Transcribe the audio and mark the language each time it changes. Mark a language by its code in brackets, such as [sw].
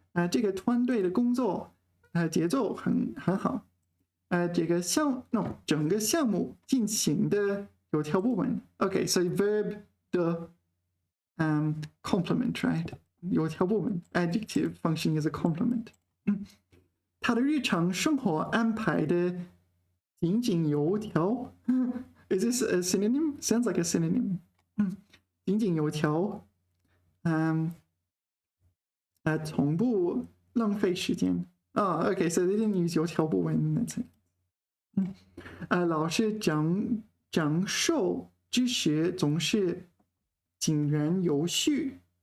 [zh] 这个团队的工作节奏很好。整个项目进行的有条不紊。 [en] Okay, so verb 的complement, right? 有条不紊 adjective functioning as a complement. [zh] 他的日常生活安排的井井有条。 [en] Is this a synonym? Sounds like a synonym. 井井有条。 [zh] 从不浪费时间。 [en] Oh, okay, so they didn't use 有条不紊 in that sense. [zh] 老师讲授知识总是井然有序。